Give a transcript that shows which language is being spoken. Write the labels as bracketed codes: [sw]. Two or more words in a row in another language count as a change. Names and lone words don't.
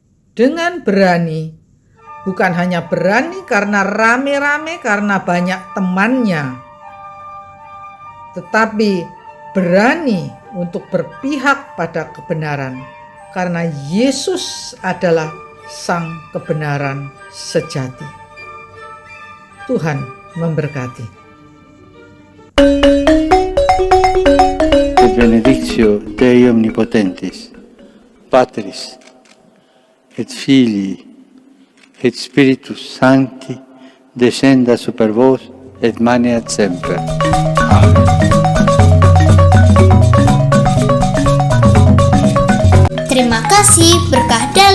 [id] dengan berani, bukan hanya berani karena rame-rame, karena banyak temannya, tetapi berani untuk berpihak pada kebenaran, karena Yesus adalah Sang kebenaran sejati. Tuhan memberkati. [la] Et benedictio Dei omnipotentis, Patris, et Filii, et Spiritus Sancti, descenda super vos et maneat semper. Amen. [id] Terima kasih, berkah